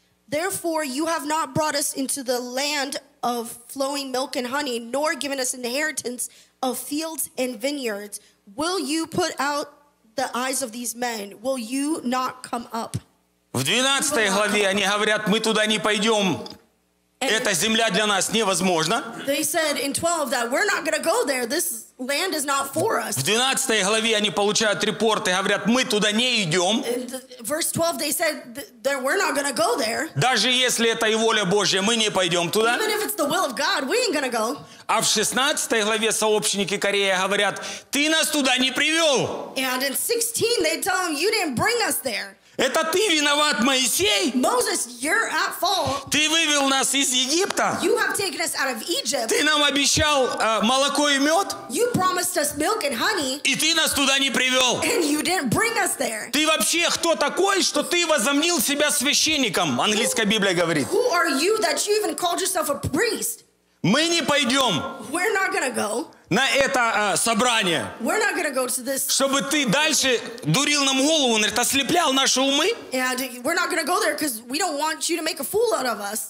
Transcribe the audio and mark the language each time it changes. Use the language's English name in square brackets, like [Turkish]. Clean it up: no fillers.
[English] Therefore, you have not brought us into the land of flowing milk and honey, nor given us inheritance of fields and vineyards. Will you put out the eyes of these men? Will you not come up? [Russian] В 12 главе они говорят, мы туда не пойдем. And эта земля для нас невозможна. [English] They said in 12 that we're not going to go there. This land is not for us. [Russian] В 12 главе они получают репорт и говорят, мы туда не идем. [English] Verse 12, they said that we're not going to go there. [Russian] Даже если это и воля Божья, мы не пойдем туда. [English] Even if it's the will of God, we ain't going to go. [Russian] А в 16 главе сообщники Корея говорят, ты нас туда не привел. [English] And in 16, they tell them, you didn't bring us there. [Russian] Это ты виноват, Моисей. [English] Moses, you're at fault. [Russian] Ты вывел нас из Египта. [English] You have taken us out of Egypt. [Russian] Ты нам обещал молоко и мед. [English] You promised us milk and honey. [Russian] И ты нас туда не привел. [English] And you didn't bring us there. [Russian] Ты вообще кто такой, что ты возомнил себя священником? Английская Библия говорит. [English] Who are you that you even called yourself a priest? [Russian] Мы не пойдем. [English] We're not gonna go. [Russian] На это собрание. [English] We're not gonna go to this. [Russian] Чтобы ты дальше дурил нам голову, он говорит, ослеплял наши умы. [English] And we're not gonna go there because we don't want you to make a fool out of us.